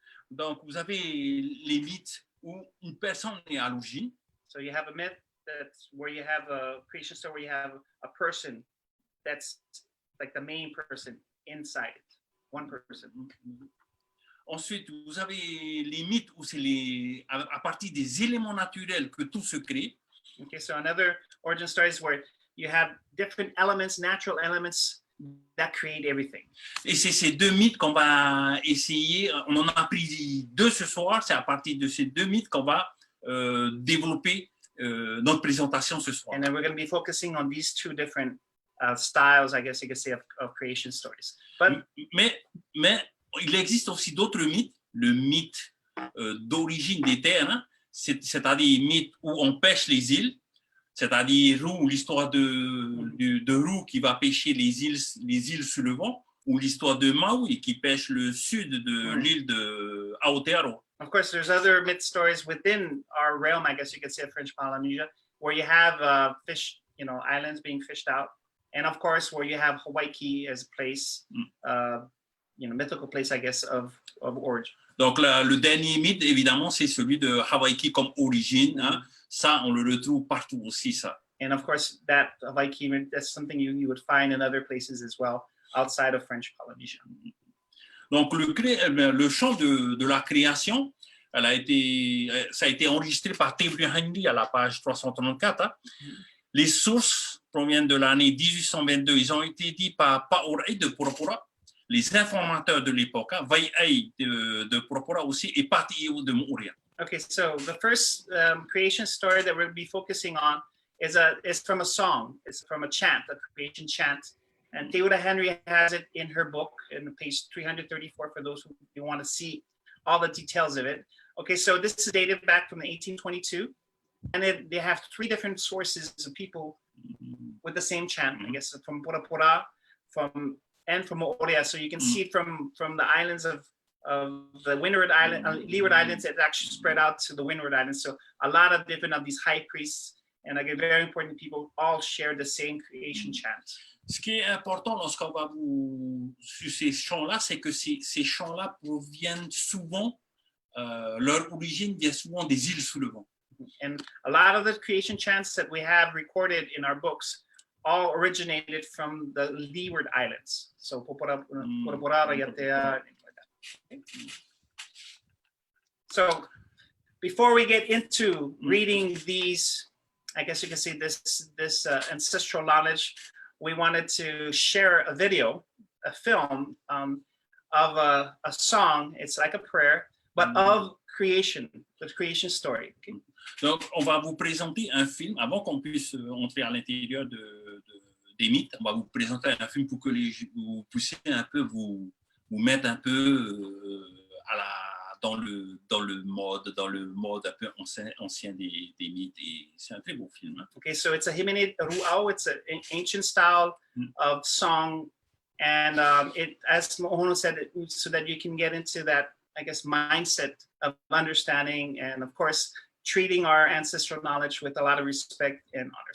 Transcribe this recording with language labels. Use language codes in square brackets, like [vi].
[fr] Donc, vous avez les mythes où une personne est à l'origine. [en] So you have a myth that's where you have a creation story where you have a person that's like the main person inside it, one person. [fr] Ensuite, vous avez les mythes où c'est à partir des éléments naturels que tout se crée. [en] Okay, so another origin story is where you have different elements, natural elements that create everything. [fr] Et c'est ces deux mythes qu'on va essayer, on en a pris deux ce soir, c'est à partir de ces deux mythes qu'on va développer notre présentation ce soir. [en] And then we're going to be focusing on these two different styles, I guess you could say, of creation stories. But [fr] mais il existe aussi d'autres mythes, le mythe d'origine des terres, hein, c'est-à-dire mythe où on pêche les îles, c'est-à-dire l'histoire de Roux qui va pêcher les îles sous le vent, ou l'histoire de Maui qui pêche le sud de l'île de Aotearoa. [en] Of course, there's other myth stories within our realm, I guess you could say, of French Polynesia, where you have fish, islands being fished out, and of course, where you have Hawaii as a place, mythical place, I guess, of origin. [fr] Donc, le dernier mythe, évidemment, c'est celui de Hawaii comme origine. Hein. Ça, on le retrouve partout aussi, ça. [en] And of course, that Hawaii, that's something you would find in other places as well, outside of French Polynesia. [fr] Donc, le chant de la création, ça a été enregistré par Teru Henry à la page 334. Hein. Les sources proviennent de l'année 1822. Ils ont été dit par Paiori de Puropura, les informateurs de l'époque, hein, Vaiai de Puropura aussi, et Patio de Moorea. [en] Okay, so the first creation story that we'll be focusing on is from a song. It's from a chant, a creation chant. And Teura Henry has it in her book, in page 334, for those who want to see all the details of it. Okay, so this is dated back from 1822. And they have three different sources of people with the same chant, I guess, from Purapura, from Moorea. So you can see it from the islands of the Windward Island, Leeward Islands, it's actually spread out to the Windward Islands. So a lot of different of these high priests and like very important people all share the same creation chant. [fr] Ce qui est important lorsqu'on va sur ces chants-là, c'est que ces chants-là proviennent souvent, leur origine vient souvent des îles sous le vent. [en] And a lot of the creation chants that we have recorded in our books all originated from the Leeward Islands. So Popora, Yatea, things like that. Okay. So before we get into reading these, I guess you can see this ancestral knowledge, we wanted to share a video, a film of a song. It's like a prayer, but of creation, the creation story. Okay? [fr] Donc, on va vous présenter un film, avant qu'on puisse entrer à l'intérieur des mythes, on va vous présenter un film pour que vous puissiez un peu vous mettre un peu dans le mode un peu ancien des mythes, et c'est un très beau film. Hein. [en] Okay, so it's a Himenid Ru'au, it's an ancient style of song, and it, as Mohono said, so that you can get into that, I guess, mindset of understanding and, of course, treating our ancestral knowledge with a lot of respect and honor.